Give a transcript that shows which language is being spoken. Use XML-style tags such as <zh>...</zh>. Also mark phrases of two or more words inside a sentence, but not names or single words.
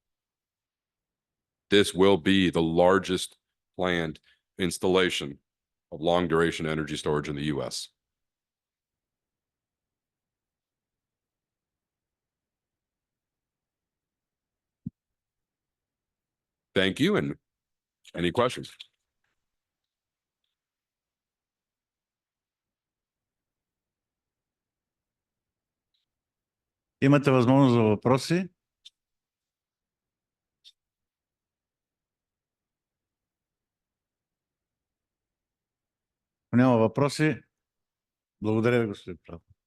<en>This will be the largest planned installation of long duration energy storage in the US. Thank you. And any questions?</en> <bg>Имате възможност за въпроси. Ако няма въпроси, благодаря ви, господин Прав.</bg>